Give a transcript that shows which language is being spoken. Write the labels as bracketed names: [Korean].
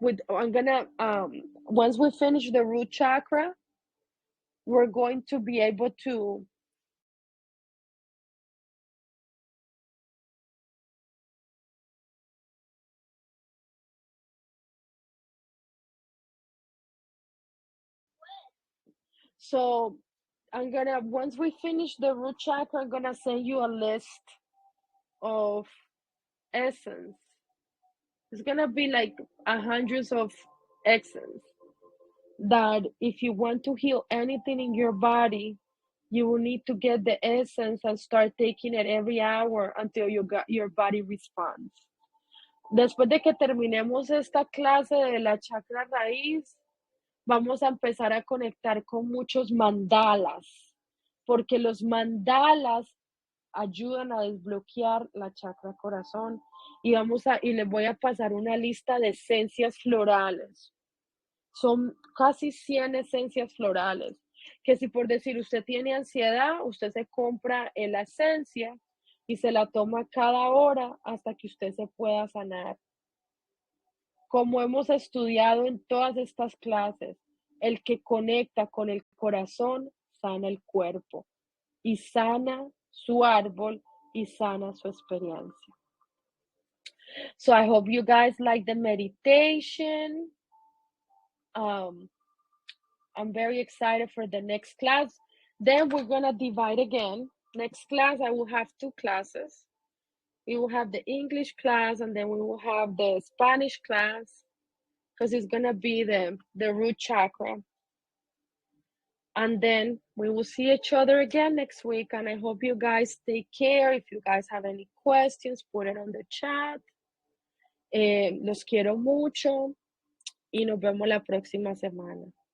[English] I'm gonna once we finish the root chakra, we're going to be able to so once we finish the root chakra, I'm gonna send you a list of essence. It's gonna be like hundreds of essence that if you want to heal anything in your body, you will need to get the essence and start taking it every hour until your body responds. [Spanish] Después de que terminemos esta clase de la chakra raíz, vamos a empezar a conectar con muchos mandalas, porque los mandalas ayudan a desbloquear la chakra corazón y les voy a pasar una lista de esencias florales. Son casi 100 esencias florales, que si por decir usted tiene ansiedad, usted se compra la esencia y se la toma cada hora hasta que usted se pueda sanar. Como hemos estudiado en todas estas clases, el que conecta con el corazón sana el cuerpo y sana su árbol y sana su experiencia. [English] So I hope you guys like the meditation. I'm very excited for the next class. Then we're gonna divide again. Next class, I will have 2 classes. We will have the English class and then we will have the Spanish class because it's gonna be the root chakra. And then we will see each other again next week. And I hope you guys take care. If you guys have any questions, put it on the chat. [Spanish] Los quiero mucho y nos vemos la próxima semana.